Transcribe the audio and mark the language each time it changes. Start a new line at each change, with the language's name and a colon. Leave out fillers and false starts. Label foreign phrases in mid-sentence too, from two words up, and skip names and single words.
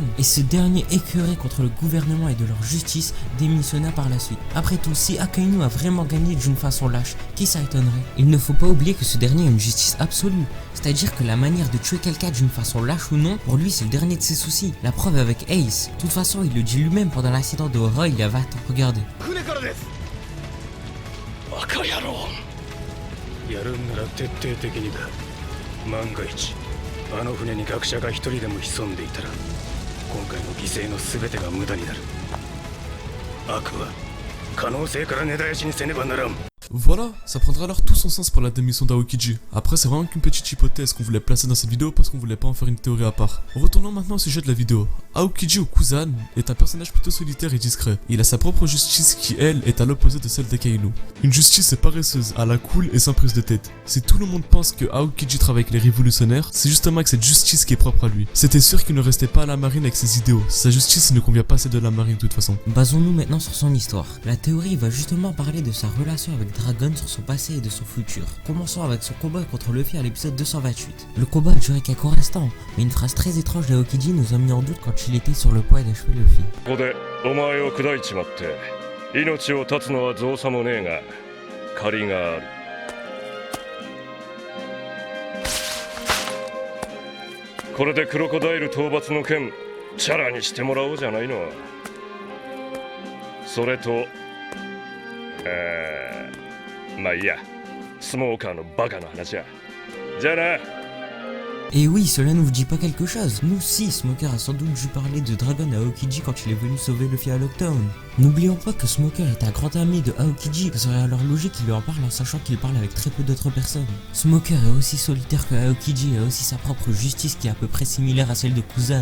French: Et ce dernier, écœuré contre le gouvernement et de leur justice, démissionna par la suite. Après tout, si Akainu a vraiment gagné d'une façon lâche, qui ça étonnerait? Il ne faut pas oublier que ce dernier a une justice absolue. C'est-à-dire que la manière de tuer quelqu'un d'une façon lâche ou non, pour lui c'est le dernier de ses soucis. La preuve avec Ace. De toute façon, il le dit lui-même pendant l'accident de Roy il y a 20 ans. Regardez.
Japanese: やるんなら徹底的にだ。万が一あの船に学者が一人でも潜んでいたら今回の犠牲の全てが無駄になる。悪は可能性から根絶やしにせねばならん。
French: Voilà, ça prendra alors tout son sens pour la démission d'Aokiji. Après c'est vraiment qu'une petite hypothèse qu'on voulait placer dans cette vidéo parce qu'on voulait pas en faire une théorie à part. Retournons maintenant au sujet de la vidéo. Aokiji Okuzan est un personnage plutôt solitaire et discret. Il a sa propre justice qui elle est à l'opposé de celle d'Akainu. Une justice paresseuse, à la cool et sans prise de tête. Si tout le monde pense que Aokiji travaille avec les révolutionnaires, c'est justement avec cette justice qui est propre à lui. C'était sûr qu'il ne restait pas à la marine avec ses idéaux. Sa justice ne convient pas à celle de la marine de toute façon. Basons-nous maintenant sur son histoire. La théorie va justement parler de sa relation avec Dragon, sur son passé et de son futur. Commençons avec son combat contre Luffy à l'épisode 228. Le combat a duré quelques instants, mais une phrase très étrange d'Aokiji nous a mis en doute quand il était sur le point d'achever Luffy.
Japanese: ここでお前を砕いちまって命を絶つのは造作もねえが借りがある。これでクロコダイル討伐の件チャラにしてもらおうじゃないの。それとまあいいや、スモーカーのバカな話や。じゃあな。
French: Et oui, cela ne vous dit pas quelque chose. Nous si, Smoker a sans doute dû parler de Dragon à Aokiji quand il est venu sauver Luffy à Lockdown. N'oublions pas que Smoker est un grand ami de Aokiji, ce serait alors logique qu'il lui en parle en sachant qu'il parle avec très peu d'autres personnes. Smoker est aussi solitaire que Aokiji et a aussi sa propre justice qui est à peu près similaire à celle de Kuzan.